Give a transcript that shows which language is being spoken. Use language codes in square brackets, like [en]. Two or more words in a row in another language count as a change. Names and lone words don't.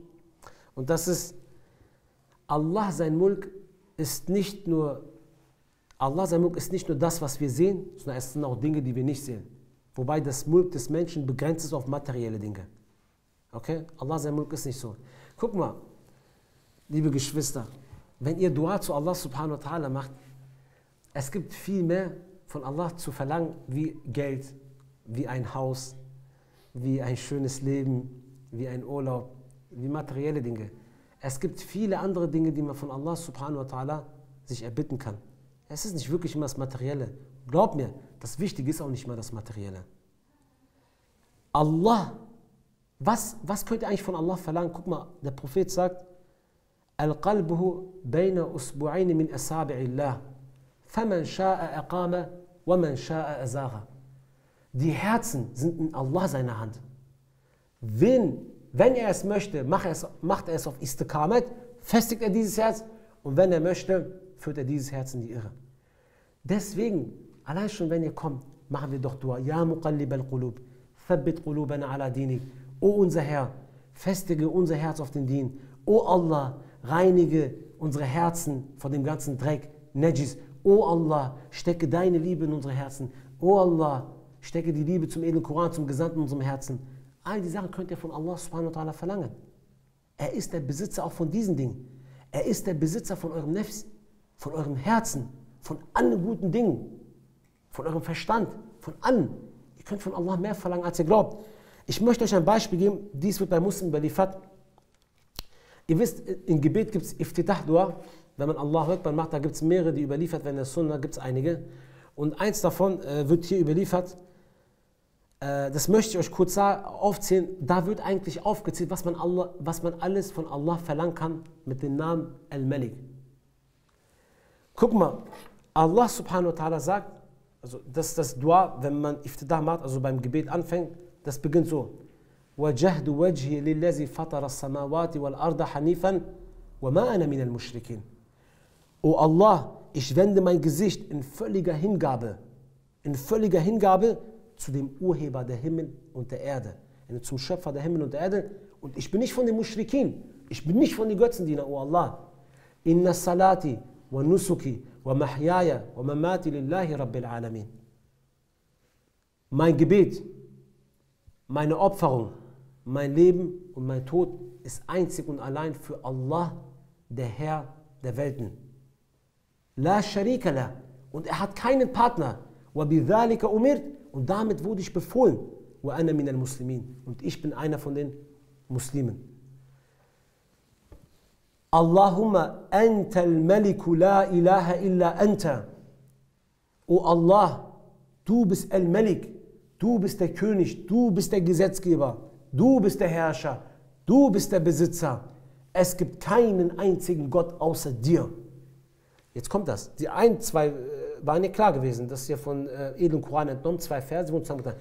[de] Und das ist, Allah, sein Mulk ist nicht nur das, was wir sehen, sondern es sind auch Dinge, die wir nicht sehen. Wobei das Mulk des Menschen begrenzt ist auf materielle Dinge. Okay? Allah, sein Mulk ist nicht so. Guck mal, liebe Geschwister, wenn ihr Dua zu Allah [ar] سبحانه وتعالى [de] macht, es gibt viel mehr von Allah zu verlangen, wie Geld, wie ein Haus, wie ein schönes Leben, wie ein Urlaub, wie materielle Dinge. Es gibt viele andere Dinge, die man von Allah [ar] سبحانه وتعالى [de] sich erbitten kann. Es ist nicht wirklich immer das Materielle. Glaub mir, das Wichtige ist auch nicht mal das Materielle. Allah, was könnt ihr eigentlich von Allah verlangen? Guck mal, der Prophet sagt, [ar] القلبه بين إصبعين من أصابع الله، فمن شاء أقام، ومن شاء أزاغ. [de] Die Herzen sind in Allah seiner Hand. Wenn er es möchte, macht er es auf Istiqamat, festigt er dieses Herz und wenn er möchte, führt er dieses Herz in die Irre. Deswegen, allein schon wenn ihr kommt, machen wir doch Dua. [ar] يا مقلب القلوب، ثبت قلوبنا على دينك. [de] O unser Herr, festige unser Herz auf den Dien. O Allah, reinige unsere Herzen von dem ganzen Dreck, Najis. O Allah, stecke deine Liebe in unsere Herzen. O Allah, stecke die Liebe zum edlen Koran, zum Gesandten in unserem Herzen. All die Sachen könnt ihr von Allah [ar] سبحانه وتعالى [de] verlangen. Er ist der Besitzer auch von diesen Dingen. Er ist der Besitzer von eurem Nefs, von eurem Herzen, von allen guten Dingen, von eurem Verstand, von allem. Ihr könnt von Allah mehr verlangen, als ihr glaubt. Ich möchte euch ein Beispiel geben, dies wird bei Muslimen überliefert. Ihr wisst, im Gebet gibt es Iftitah-Dua. Wenn man [ar] الله أكبر [de] macht, da gibt es mehrere, die überliefert werden. In der Sunna gibt es einige. Und eins davon wird hier überliefert. Das möchte ich euch kurz aufzählen. Da wird eigentlich aufgezählt, was man alles von Allah verlangen kann mit dem Namen Al-Malik. Guck mal, Allah [ar] سبحانه وتعالى [de] sagt, also das ist das Dua, wenn man Iftidah macht, also beim Gebet anfängt, das beginnt so. [ar] وَجَهْدُ وَجْهِ لِلَّذِي فَطَرَ السَّمَاوَاتِ وَالْأَرْضَ حَنِيفًا وَمَا أَنَا مِنَ الْمُشْرِكِينَ. [de] O Allah, ich wende mein Gesicht in völliger Hingabe zu dem Urheber der Himmel und der Erde, zum Schöpfer der Himmel und der Erde, und ich bin nicht von den Muschrikin, ich bin nicht von den Götzendienern, O Allah. [ar] إن صلاتي ونسكي ومحياي ومماتي لله رب العالمين. [de] Mein Gebet, meine Opferung, mein Leben und mein Tod ist einzig und allein für Allah, der Herr der Welten. [ar] لا شريك له. [de] Und er hat keinen Partner. [ar] وبذلك أمرت. [de] Und damit wurde ich befohlen. [ar] وأنا من المسلمين. [de] Und ich bin einer von den Muslimen. [ar] اللهم أنت الملك لا إله إلا أنت. [de] O Allah, du bist Al-Malik. Du bist der König, du bist der Gesetzgeber, du bist der Herrscher, du bist der Besitzer. Es gibt keinen einzigen Gott außer dir. Jetzt kommt das. Die zwei waren ja klar gewesen. Das ist ja von edlen Koran entnommen, 2 Verse wurden zusammengetan.